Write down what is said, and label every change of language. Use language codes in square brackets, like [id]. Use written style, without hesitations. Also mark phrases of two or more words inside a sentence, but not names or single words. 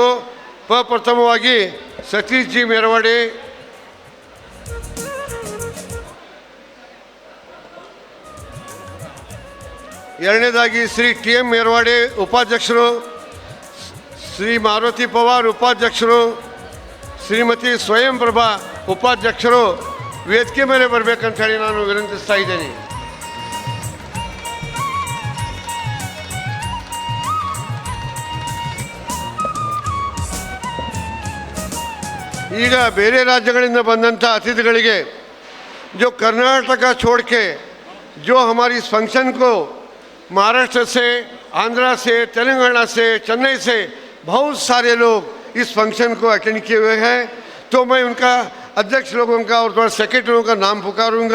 [kn] ಪ್ರಥಮವಾಗಿ ಸತೀಶ್ ಜಿ ಮೆರವಾಡಿ, ಎರಡನೇದಾಗಿ ಶ್ರೀ TM ಮೆರವಾಡಿ ಉಪಾಧ್ಯಕ್ಷರು, ಶ್ರೀ ಮಾರುತಿ ಪವಾರ್ ಉಪಾಧ್ಯಕ್ಷರು, ಶ್ರೀಮತಿ ಸ್ವಯಂ ಪ್ರಭಾ ಉಪಾಧ್ಯಕ್ಷರು ವೇದಿಕೆ ಮೇಲೆ ಬರಬೇಕಂತ ಹೇಳಿ ನಾನು ವಿನಂತಿಸ್ತಾ ಇದ್ದೇನೆ. ಈಗ ಬೇರೆ ರಾಜ್ಯಗಳಿಂದ ಬಂದಂಥ अतिथिಗಳಿಗೆ [hi] जो कर्नाटक छोड़ के जो हमारी इस फंक्शन को महाराष्ट्र से, आंध्रा से, तेलंगाना से, चेन्नई से बहुत सारे लोग इस फंक्शन को अटेंड किए हुए हैं, तो मैं उनका अध्यक्ष लोगों का और थोड़ा सेक्रेटरियों का नाम पुकारूंगा.